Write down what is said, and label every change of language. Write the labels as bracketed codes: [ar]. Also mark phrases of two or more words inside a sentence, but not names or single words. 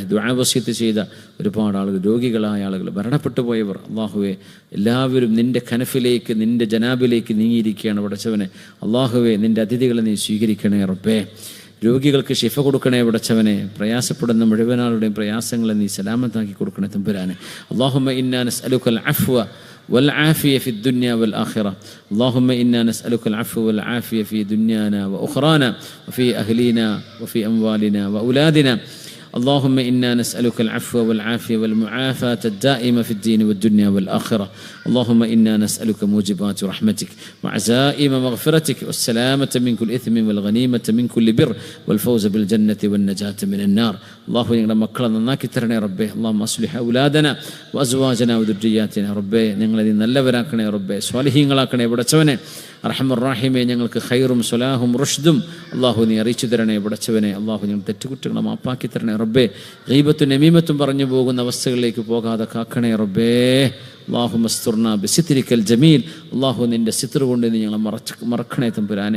[ml] ദുആ വസിയത്ത് ചെയ്ത ഒരുപാട് ആളുകൾ, രോഗികളായ ആളുകൾ, മരണപ്പെട്ടു പോയവർ, അല്ലാഹുവെ എല്ലാവരും നിൻ്റെ കനഫിലേക്ക്, നിൻ്റെ ജനാബിലേക്ക് നീങ്ങിയിരിക്കുകയാണ് പടച്ചവനെ. അല്ലാഹുവെ നിൻ്റെ അതിഥികളെ നീ സ്വീകരിക്കണേ റബ്ബേ. രോഗികൾക്ക് ശിഫ കൊടുക്കണേ പടച്ചവനെ. പ്രയാസപ്പെടുന്ന മുഴുവനാളുടെയും പ്രയാസങ്ങളെ നീ സലാമത്താക്കി കൊടുക്കണേ തമ്പുരാനെ. [ar] اللهم إنا نسألك العفو والعافية في الدنيا والآخرة. اللهم إنا نسألك العفو والعافية في دنيانا وأخرانا وفي أهلنا وفي أموالنا وأولادنا. اللهم إنا نسألك العفو والعافية والمعافاة الدائمة في الدين والدنيا والآخرة. اللهم إنا نسألك موجبات رحمتك وعزائم مغفرتك والسلامة من كل إثم والغنيمة من كل بر والفوز بالجنة والنجاة من النار. [ml] الله ഞങ്ങളുടെ മക്കളെ നന്നാക്കി തരണേ റബ്ബേ. [ar] اللهم أصلح أولادنا وأزواجنا وذرياتنا റബ്ബേ. [ml] ഞങ്ങളെ നീ നല്ലവരാക്കണേ റബ്ബേ, സ്വാലിഹീങ്ങളാക്കണേ പടച്ചവനെ. അർഹമർ റഹീമേ, ഞങ്ങൾക്ക് ഖൈറും സ്വലാഹും റുഷ്ദും അല്ലാഹു നീ അറിയിച്ചു തരണേ പടച്ചവനെ. അല്ലാഹു ഞങ്ങൾ തെറ്റുകുറ്റങ്ങളെ മാപ്പാക്കി തരണേ റബ്ബേ. ഗീബത്തും നമീമത്തും പറഞ്ഞു പോകുന്ന അവസ്ഥകളിലേക്ക് പോകാതെ കാക്കണേ റബ്ബേ. [ar] اللهم استرنا بسترك الجميل. [ml] അല്ലാഹു നിൻ്റെ സിത്ർ കൊണ്ട് നീ ഞങ്ങളെ മറക്കണേ തമ്പുരാനെ.